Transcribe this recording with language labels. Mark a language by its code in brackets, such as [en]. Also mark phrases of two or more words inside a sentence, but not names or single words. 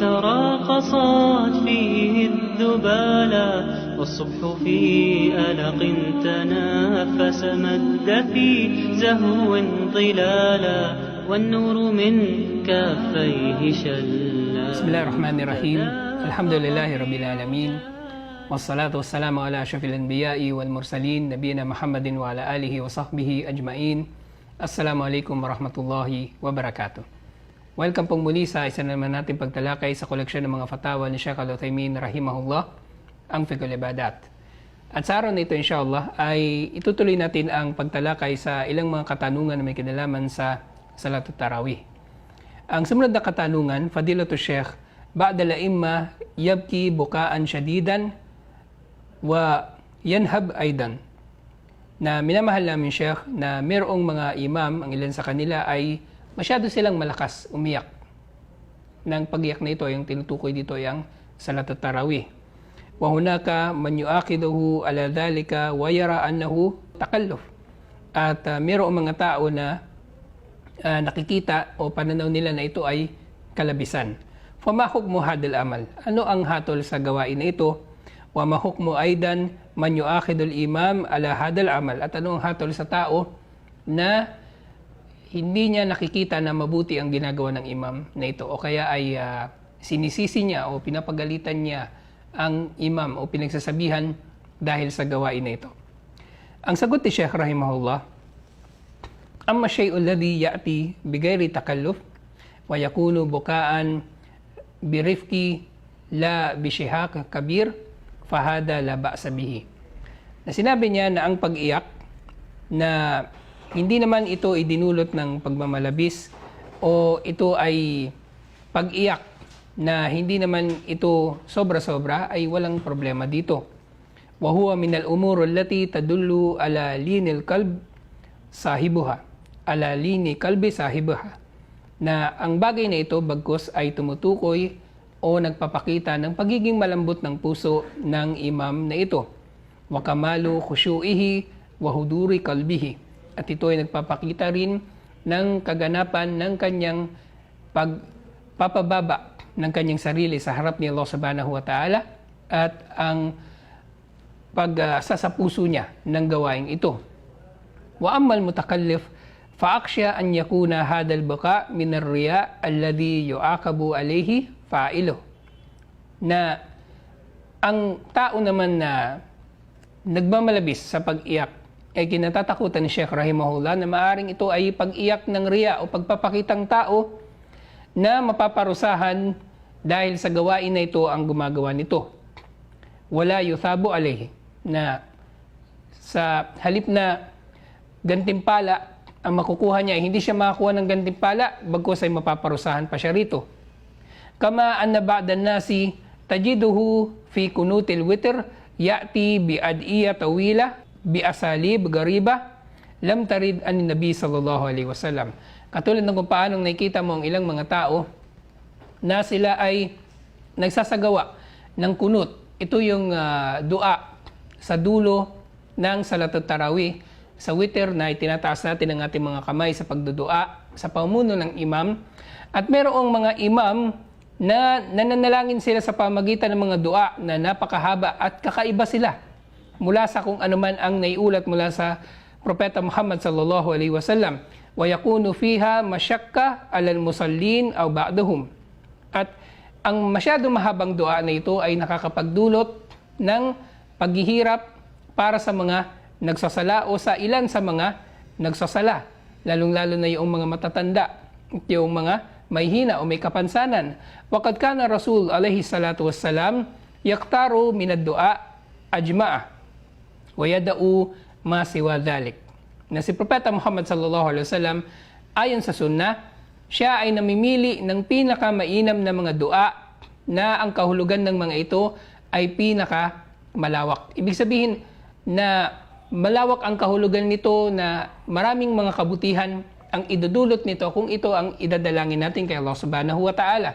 [ar] تراقصت فيه الذبالا، والصبح في ألق تنافس مد في زهو ظلالا، والنور من كافيه شلا. بسم الله الرحمن الرحيم. الحمد لله رب العالمين، والصلاة والسلام على أشرف الأنبياء والمرسلين نبينا محمد وعلى آله وصحبه أجمعين. السلام عليكم ورحمة الله وبركاته. [tl] Welcome pong muli sa isa naman natin pagtalakay sa koleksyon ng mga fatawa ni Sheikh Al-Uthaymin rahimahullah, ang Fiqhul Ibadat. At sa araw na ito insyaAllah ay itutuloy natin ang pagtalakay sa ilang mga katanungan na may kinalaman sa Salatul Tarawih. Ang sumunod na katanungan, [ar] فضيلة الشيخ، بعض الأئمة يبكي بكاءً شديداً وينتحب أيضاً. [tl] Na minamahal namin Sheikh na mayroong mga imam, ang ilan sa kanila ay masyado silang malakas umiyak. Nang pag-iyak na ito, yung tinutukoy dito ay ang Salatul Tarawih. [ar] وهناك من ينتقده على ذلك ويرى أنه تكلف. [tl] At mayroong mga tao na nakikita o pananaw nila na ito ay kalabisan. [ar] فما حكم هذا العمل. [tl] Ano ang hatol sa gawain na ito? [ar] وما حكم أيضاً من يؤاخذ الإمام على هذا العمل. [tl] At ano ang hatol sa tao na hindi niya nakikita na mabuti ang ginagawa ng imam na ito, o kaya ay sinisisi niya o pinapagalitan niya ang imam o pinagsasabihan dahil sa gawain na ito. Ang sagot ni [ar] Sheikh rahimahullah, أما الشيء الذي يأتي بغير تكلف ويكون بكاءً برفق لا بشهيق كبير فهذا لا بأس به. [tl] Na sinabi niya na ang pag-iyak na hindi naman ito idinulot ng pagmamalabis o ito ay pag-iyak na hindi naman ito sobra-sobra, ay walang problema dito. [ar] وهو من الأمور التي تدل على لين القلب صاحبها، على لين قلب صاحبها, [tl] na ang bagay na ito bagkus ay tumutukoy o nagpapakita ng pagiging malambot ng puso ng imam na ito. [ar] وكمال خشوعه وحضور قلبه. [tl] At ito ay nagpapakita rin ng kaganapan ng kanyang pagpapababa ng kanyang sarili sa harap ni Allah [ar] سبحانه وتعالى [tl] at ang pagsasapuso niya ng gawain ito. [ar] وأما المتكلف فأخشى أن يكون هذا البكاء من الرياء الذي يعاقب عليه فاعله. [tl] Na ang tao naman na nagmamalabis sa pag-iyak ay kinatatakutan ni Sheikh rahimahullah na maaring ito ay pag-iyak ng riya o pagpapakitang tao na mapaparusahan dahil sa gawain na ito ang gumagawa nito. [ar] ولا يثاب عليه, [tl] na sa halip na gantimpala ang makukuha niya, hindi siya makakuha ng gantimpala, bagkus ay mapaparusahan pa siya rito. [ar] كما أن بعض الناس تجده في قنوت الوتر يأتي بأدعية طويلة بأساليب غريبة لم ترد عن النبي صلى الله عليه وسلم. [tl] Katulad ng kung paanong nakikita mo ang ilang mga tao na sila ay nagsasagawa ng kunut. Ito yung dua sa dulo ng Salatul Tarawih, sa witr na itinataas natin ang ating mga kamay sa pagdudua sa pamuno ng imam. At merong mga imam na nananalangin sila sa pamagitan ng mga dua na napakahaba at kakaiba sila mula sa kung anuman ang naiulat mula sa Propeta Muhammad [ar] صلى الله عليه وسلم. ويكون فيها مشقة على المصلين أو بعضهم. [tl] At ang masyado mahabang dua na ito ay nakakapagdulot ng paghihirap para sa mga nagsasala o sa ilan sa mga nagsasala, lalong-lalo na yung mga matatanda, yung mga may hina o may kapansanan. [ar] وقد كان الرسول عليه الصلاة والسلام يختار من الدعاء أجمعه ويدع ما سوى ذلك. [tl] Na si Propeta Muhammad [ar] صلى الله عليه وسلم, [tl] ayon sa sunnah, siya ay namimili ng pinakamainam na mga dua na ang kahulugan ng mga ito ay pinaka malawak. Ibig sabihin na malawak ang kahulugan nito, na maraming mga kabutihan ang idudulot nito kung ito ang idadalangin natin kay Allah [ar] سبحانه وتعالى.